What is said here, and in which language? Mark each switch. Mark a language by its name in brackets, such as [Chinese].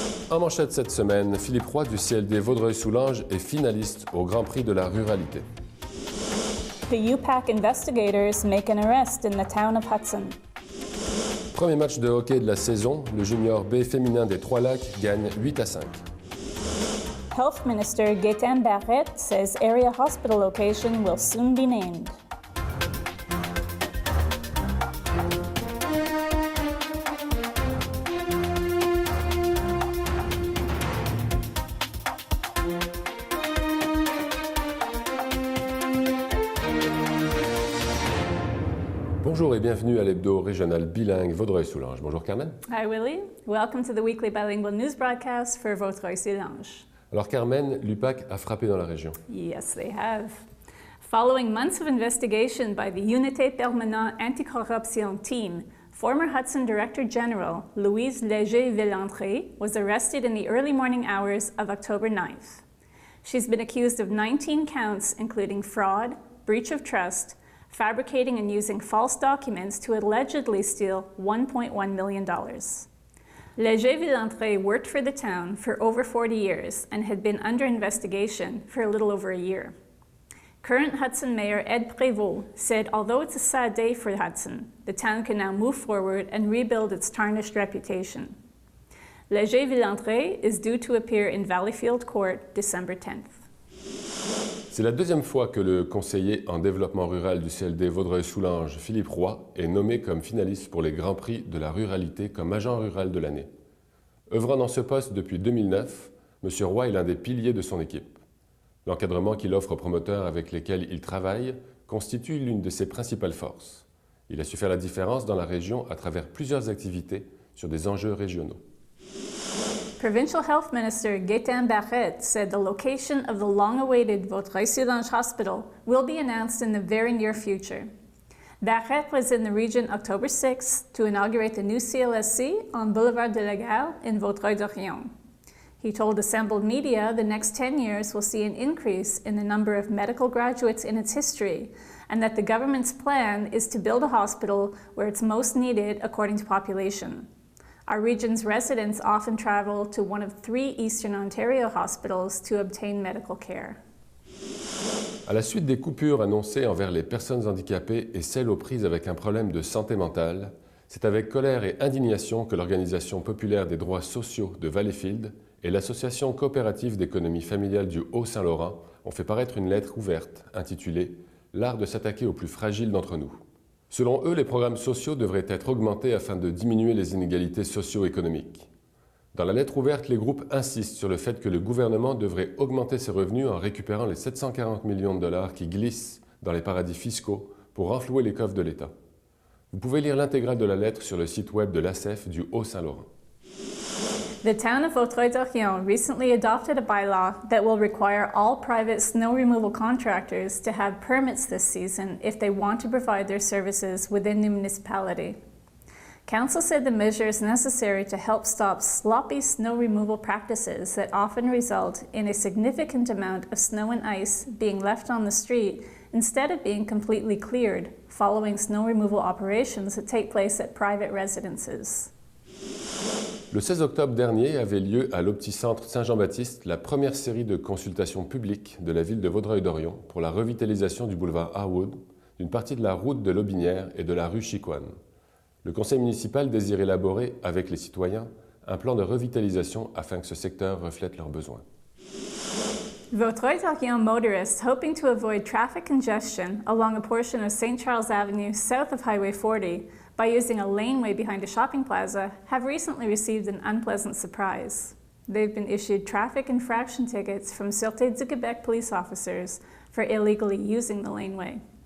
[French] En manchette cette semaine, Philippe Roy du CLD Vaudreuil-Soulanges est finaliste au Grand Prix de la ruralité. [English] The UPAC investigators make an arrest in the town of Hudson. [French] Premier match de hockey de la saison, le junior B féminin des Trois-Lacs gagne 8-5. [English] Health Minister Gaétan Barrette says area hospital location will soon be named. [French] Bonjour et bienvenue à l'hebdo régional bilingue Vaudreuil-Soulanges. Bonjour Carmen. [English] Hi Willie, welcome to the weekly bilingual news broadcast for Vaudreuil-Soulanges. [French] Alors Carmen, l'UPAC a frappé dans la région. [English] Yes, they have. Following months of investigation by the Unité Permanente Anticorruption team, former Hudson Director General Louise Léger-Villandré was arrested in the early morning hours of October 9th. She's been accused of 19 counts, including fraud, breach of trust, fabricating and using false documents to allegedly steal $1.1 million. Léger-Villandré worked for the town for over 40 years and had been under investigation for a little over a year. Current Hudson Mayor Ed Prévost said although it's a sad day for Hudson, the town can now move forward and rebuild its tarnished reputation. Léger-Villandré is due to appear in Valleyfield Court December 10th. [French] C'est la deuxième fois que le conseiller en développement rural du CLD Vaudreuil-Soulanges, Philippe Roy, est nommé comme finaliste pour les Grands Prix de la ruralité comme agent rural de l'année. Œuvrant dans ce poste depuis 2009, M. Roy est l'un des piliers de son équipe. L'encadrement qu'il offre aux promoteurs avec lesquels il travaille constitue l'une de ses principales forces. Il a su faire la différence dans la région à travers plusieurs activités sur des enjeux régionaux. [English] Provincial Health Minister Gaétan Barrette said the location of the long-awaited Vaudreuil-Soulanges Hospital will be announced in the very near future. Barrette was in the region October 6th to inaugurate the new CLSC on Boulevard de la Gare in Vaudreuil-Dorion. He told assembled media the next 10 years will see an increase in the number of medical graduates in its history, and that the government's plan is to build a hospital where it's most needed according to population. Our region's residents often travel to one of 3 Eastern Ontario hospitals to obtain medical care. [French] À la suite des coupures annoncées envers les personnes handicapées et celles aux prises avec un problème de santé mentale, c'est avec colère et indignation que l'Organisation populaire des droits sociaux de Valleyfield et l'Association coopérative d'économie familiale du Haut-Saint-Laurent ont fait paraître une lettre ouverte intitulée « L'art de s'attaquer aux plus fragiles d'entre nous ». Selon eux, les programmes sociaux devraient être augmentés afin de diminuer les inégalités socio-économiques. Dans la lettre ouverte, les groupes insistent sur le fait que le gouvernement devrait augmenter ses revenus en récupérant les 740 millions de dollars qui glissent dans les paradis fiscaux pour renflouer les coffres de l'État. Vous pouvez lire l'intégrale de la lettre sur le site web de l'ACEF du Haut-Saint-Laurent. [English] The town of Vaudreuil-Dorion recently adopted a bylaw that will require all private snow removal contractors to have permits this season if they want to provide their services within the municipality. Council said the measure is necessary to help stop sloppy snow removal practices that often result in a significant amount of snow and ice being left on the street instead of being completely cleared following snow removal operations that take place at private residences. [French] Le 16 octobre dernier avait lieu à l'Opticentre Saint-Jean-Baptiste la première série de consultations publiques de la ville de Vaudreuil-Dorion pour la revitalisation du boulevard Harwood, d'une partie de la route de l'Aubinière et de la rue Chicoine. Le conseil municipal désire élaborer, avec les citoyens, un plan de revitalisation afin que ce secteur reflète leurs besoins. [English] Vaudreuil-Dorion motorists hoping to avoid traffic congestion along a portion of St. Charles Avenue south of Highway 40 by using a laneway behind a shopping plaza have recently received an unpleasant surprise. They've been issued traffic infraction tickets from Sûreté du Québec police officers for illegally using the laneway.